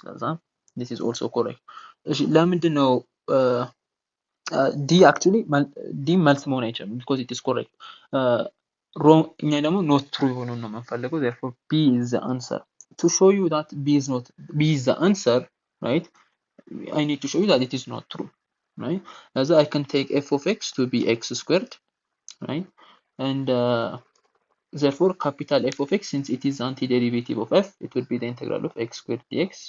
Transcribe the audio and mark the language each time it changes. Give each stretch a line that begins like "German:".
Amharic: ከዛ
English: this is also correct.
Amharic: እሺ ለምንድን ነው
English: d actually d
Amharic: መልስ መሆን አይችልም
English: because it is correct. wrong
Amharic: እኛ ደግሞ
English: not true
Amharic: የሆነውን ነው የምንፈልገው.
English: therefore b is the answer. to show you that b is the answer, right? I need to show you that it is not true. right? As I can take f of x to be x squared, right? And therefore capital F of x, since it is antiderivative of f, it will be the integral of x squared dx.